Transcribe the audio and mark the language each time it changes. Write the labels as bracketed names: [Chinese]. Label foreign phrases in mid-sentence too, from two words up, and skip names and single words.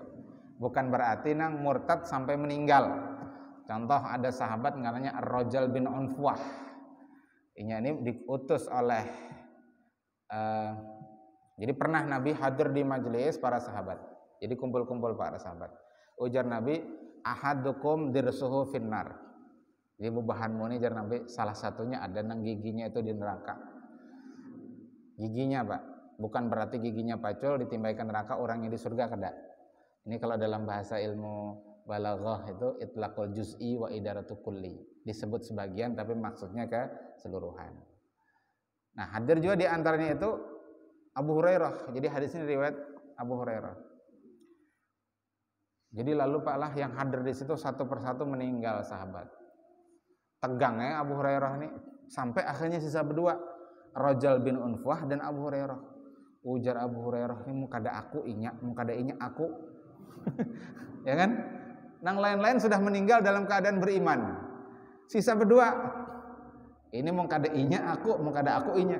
[Banjar] Bukan berarti nang murtad sampai meninggal. Contoh ada sahabat namanya Ar-Rajal bin Unfuah. Ini diutus oleh jadi pernah Nabi hadir di majelis para sahabat. Jadi kumpul-kumpul para sahabat. Ujar Nabi, [Arabic] ahadukum dirsuhu finnar. [Banjar] Jadi bebahanmu ini ujar Nabi, salah satunya ada nang giginya itu di neraka. Giginya Pak, bukan berarti giginya pacul ditimbaikan neraka orangnya di surga kada. Ini kalau dalam bahasa ilmu balaghah itu [Arabic] itlaqul juz'i wa idaratu kulli. [Banjar] Disebut sebagian tapi maksudnya keseluruhan. Nah, hadir juga di antaranya itu Abu Hurairah. Jadi hadis ini riwayat Abu Hurairah. Jadi lalu Pak lah yang hadir di situ satu persatu meninggal sahabat. Tegang ya Abu Hurairah ini sampai akhirnya sisa berdua, Rajal bin Unfuah dan Abu Hurairah. Ujar Abu Hurairah ini muka ada aku inyak, muka ada inyak aku. Ya kan? Nang lain-lain sudah meninggal dalam keadaan beriman. Sisa berdua. Ini muka ada inyak aku, muka ada aku inyak.